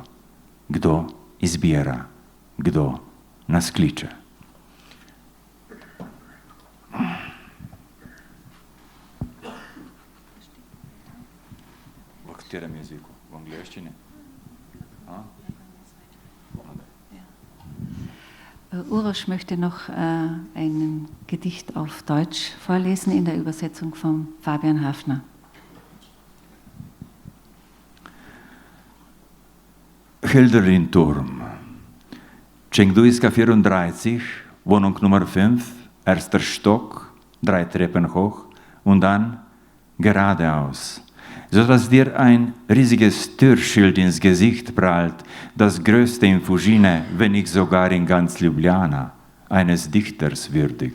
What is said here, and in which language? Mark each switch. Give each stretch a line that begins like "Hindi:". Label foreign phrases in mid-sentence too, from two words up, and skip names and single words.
Slovenian: Kdo izbira, kdo nas kliče. V katerem jeziku? V angleščini?
German: Uroš möchte noch ein Gedicht auf Deutsch vorlesen in der Übersetzung von Fabian Hafner. Hölderlin-Turm. Cengduiska 34, Wohnung Nummer 5, erster Stock, 3 Treppen hoch und dann geradeaus, sodass dir ein riesiges Türschild ins Gesicht prallt, das größte in Fugine, wenn nicht sogar in ganz Ljubljana, eines Dichters würdig.